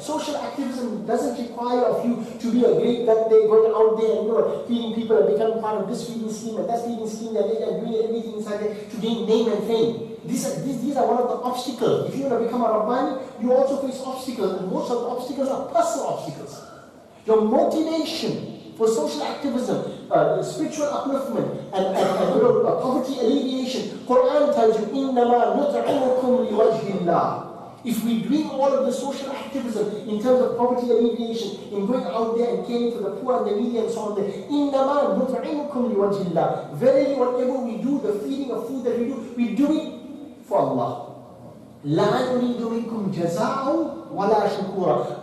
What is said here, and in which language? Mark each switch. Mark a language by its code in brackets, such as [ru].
[en] Social activism doesn't require of you to be a great that day going out there and feeding people and becoming part of this feeding scheme and that feeding scheme and doing everything inside there to gain name and fame. These are one of the obstacles. If you want to become a rabbani, you also face obstacles, and most of the obstacles are personal obstacles. Your motivation for social activism, spiritual upliftment, and poverty alleviation. Quran tells you, [ar] إِنَّمَا نُطْعِمُكُمْ لِوَجْهِ اللَّهِ. [en] If we doing all of the social activism in terms of poverty alleviation, in going out there and caring for the poor and the needy and so on, [ar] إِنَّمَا نُطْعِمُكُمْ لِوَجْهِ اللَّهِ. [en] Verily, whatever we do, the feeding of food that we do it for Allah. [ar] لَا نُرِيدُ مِنْكُمْ جَزَاءً وَلَا شُكُورًا.